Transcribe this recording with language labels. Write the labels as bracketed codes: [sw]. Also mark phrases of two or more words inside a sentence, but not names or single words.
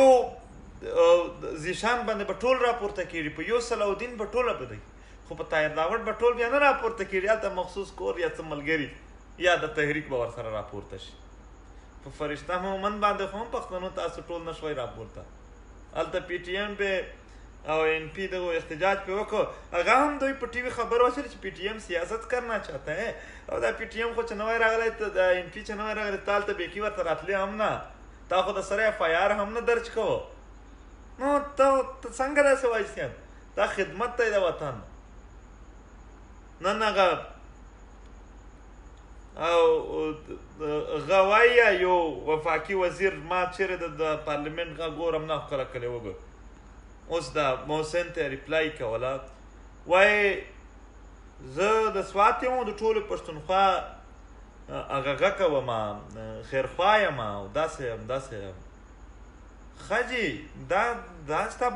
[ps] زیشان باندې به ټول راپورته کېږي په یو صلاح الدین به ټول راپورته خو په طاهر داوړ به ټول بیا نه راپورته کېږي هلته مخصوص کور یا څه ملګري یا د تحریک به ورسره راپورته شي په فرشته مومن باندې خو هم پښتنو تاسو ټول نه شوئ راپورته هلته پی ټي ایم به او این پی دغه احتجاج پې وکړو هغه هم دوی په ټي وي خبر واچول چې پی ټي ایم [ur] سیاست کرنا چاہتا ہے [ps] او دا پی ټي ایم خو چې نوی راغلی د این پی چې نوی راغلی تا هلته بیکي ورته راتلې هم نه تا خو د سره اف آی آر هم نه درج کوو نو ته څنګه داسې وایي صاحب دا خدمت دی د وطن نن هغه او غوايي یو وفاقي وزیر ما چیرې د پارلیمنت غږ ګورم نه کله کله وګور اوس دا محسن ته ریپلای کوله وایي زه د سوات یم د ټولو پښتونخوا هغه غږ کوم خیرخوا یم او داسې یم داسې یم ښه جي دا ستا